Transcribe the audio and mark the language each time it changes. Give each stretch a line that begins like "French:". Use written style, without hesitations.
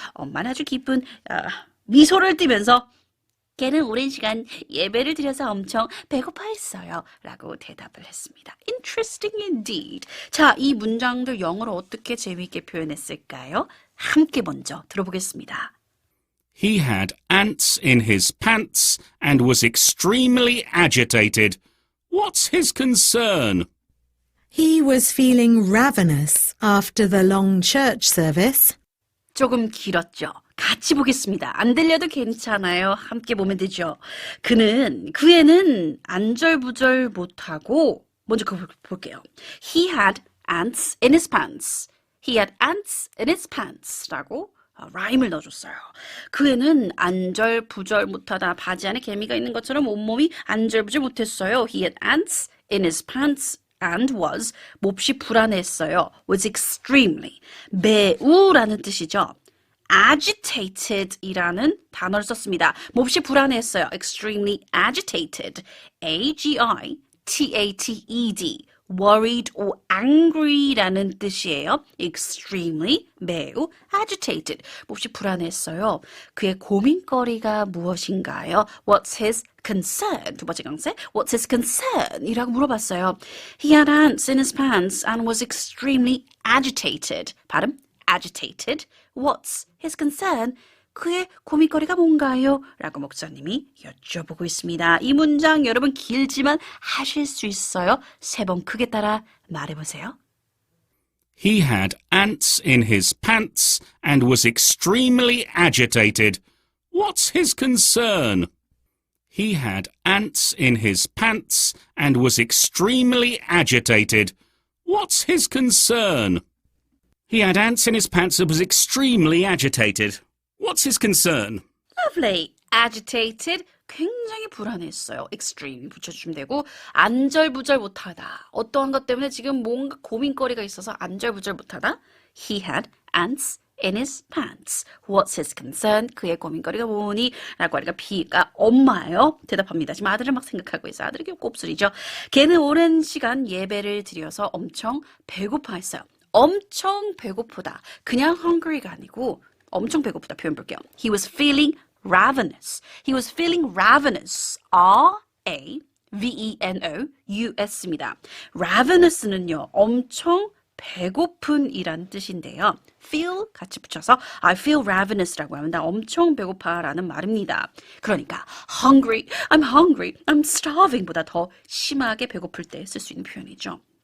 Korean: 엄마는 아주 기쁜 미소를 띠면서 걔는 오랜 시간 예배를 드려서 엄청 배고파했어요. 라고 대답을 했습니다.
English: Interesting indeed.
Korean: 자, 이 문장들 영어로 어떻게 재미있게 표현했을까요? 함께 먼저 들어보겠습니다.
English: He had ants in his pants and was extremely agitated. What's his concern? He was feeling ravenous after the long church service.
Korean: 조금 길었죠. 같이 보겠습니다. 안 들려도 괜찮아요. 함께 보면 되죠. 그 애는 안절부절 못하고 먼저 그거 볼게요.
English: He had ants in his pants. He had ants in his pants
Korean: 라고 라임을 넣어줬어요. 그 애는 안절부절 못하다. 바지 안에 개미가 있는 것처럼 온몸이 안절부절 못했어요.
English: He had ants in his pants. and was
Korean: 몹시 불안했어요.
English: was extremely
Korean: 매우라는 뜻이죠. agitated이라는 단어를 썼습니다. 몹시 불안했어요.
English: extremely agitated. A-G-I-T-A-T-E-D. worried or angry라는
Korean: 뜻이에요.
English: extremely, 매우, agitated.
Korean: 몹시 불안했어요. 그의 고민거리가 무엇인가요?
English: What's his concern?
Korean: 두 번째 강세.
English: What's his concern?
Korean: 이라고 물어봤어요.
English: He had ants in his pants and was extremely agitated. 발음 agitated. What's his concern?
Korean: 그의 고민거리가 뭔가요? 라고 목사님이 여쭤보고 있습니다. 이 문장 여러분 길지만 하실 수 있어요. 3번 크게 따라 말해보세요.
English: He had ants in his pants and was extremely agitated. What's his concern? He had ants in his pants and was extremely agitated. What's his concern? He had ants in his pants and was extremely agitated. What's his concern? Lovely. Agitated.
Korean: 굉장히 불안했어요. extreme 붙여주시면 되고 안절부절 못하다. 어떠한 것 때문에 지금 뭔가 고민거리가 있어서 안절부절 못하다.
English: He had ants in his pants. What's his concern?
Korean: 그의 고민거리가 뭐니? 라고 하니까 B가 엄마예요. 대답합니다. 지금 아들을 막 생각하고 있어요. 아들이 곱슬이죠. 걔는 오랜 시간 예배를 드려서 엄청 배고파했어요. 엄청 배고프다. 그냥 hungry가 아니고 엄청 배고프다 표현 볼게요.
English: He was feeling ravenous. He was feeling ravenous.
Korean: R-A-V-E-N-O-U-S입니다. ravenous는요. 엄청 배고픈 이란 뜻인데요. feel 같이 붙여서
English: I feel ravenous
Korean: 라고 하면 나 엄청 배고파라는 말입니다. 그러니까 hungry,
English: I'm hungry, I'm starving
Korean: 보다 더 심하게 배고플 때 쓸 수 있는 표현이죠.